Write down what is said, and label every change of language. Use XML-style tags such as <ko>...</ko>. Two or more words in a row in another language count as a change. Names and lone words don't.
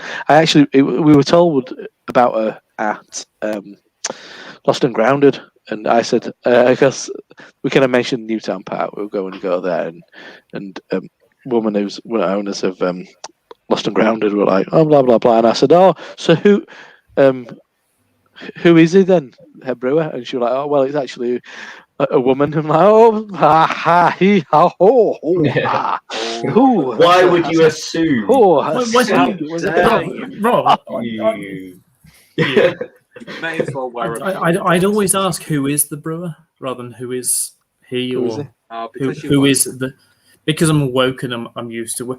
<en>We were told about her at Lost and Grounded, and I said, I guess we kind of mentioned Newtown Park. We were going to go there, and woman who's one of the owners of Lost and Grounded were like, oh, blah blah blah, and I said, oh, so who is he then, head brewer? And she was like, oh well, it's actually a woman. I'm like, oh, ha ha he ha ho ho ha. Why would you assume? Rob, May as well wear I'd always ask who is the brewer rather than who is he, or who is the. Because I'm woke and I'm used to it.</en>